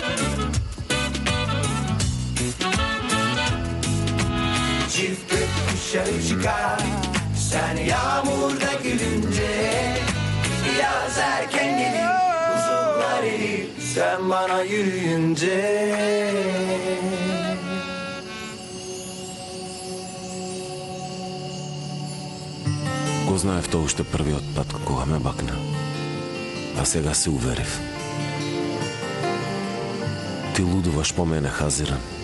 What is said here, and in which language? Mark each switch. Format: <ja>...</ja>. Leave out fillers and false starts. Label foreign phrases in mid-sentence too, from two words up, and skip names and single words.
<tr>Çift gökkuşağı dışarı çıkar. Sen yağmurda gülünce yaz erken gelir, buzullar erir sen bana yürüyünce.</tr> <mk>Го знаев тоа уште првиот пат кога ме бакна. А сега се уверив. Ти лудуваш по мене, Хазиран.</mk>